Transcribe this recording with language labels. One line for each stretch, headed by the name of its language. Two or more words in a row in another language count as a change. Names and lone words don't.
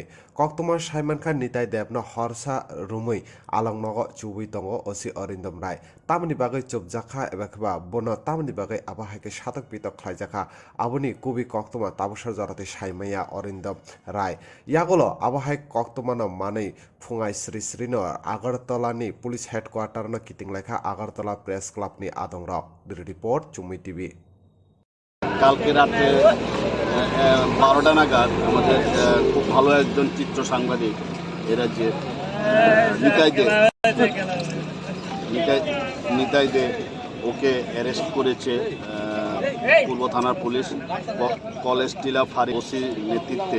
Kok Borok: koktuma saimankha nitai debno horsa rumui alongnogo chubui tongo osi Arindom Rai tamni bagai chupjakha ebakba bono tamni bagai abahaike satok pitok khlaijaka aboni kubi koktuma tabosar jorate saimaya Arindom Rai yagolo abahai koktuma no manei fungai sri srino Agartala ni
English: police headquarter
Kok Borok: no kitinglekha Agartala press club ni adong rok report Chumi TV
Bangla: কালকে রাতে 12টা নাগাদ আমাদের খুব ভালো একজন চিত্র সাংবাদিক এ রাজ্যের নিতাই দে ওকে অ্যারেস্ট করেছে পূর্ব থানার পুলিশ কলেজ টিলা ফাঁড়ি ওসির নেতৃত্বে।